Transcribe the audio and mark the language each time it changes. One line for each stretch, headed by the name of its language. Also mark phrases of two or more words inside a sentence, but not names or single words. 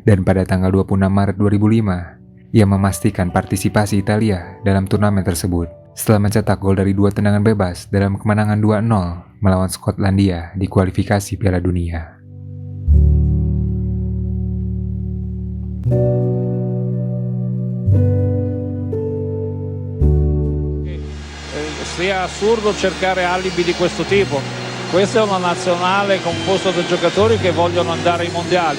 Indonesian: Dan pada tanggal 26 Maret 2005, ia memastikan partisipasi Italia dalam turnamen tersebut setelah mencetak gol dari 2 tendangan bebas dalam kemenangan 2-0 melawan Skotlandia di kualifikasi Piala Dunia.
Italian: Sia assurdo cercare alibi di questo tipo. Questa è una nazionale composta da giocatori che vogliono andare ai mondiali.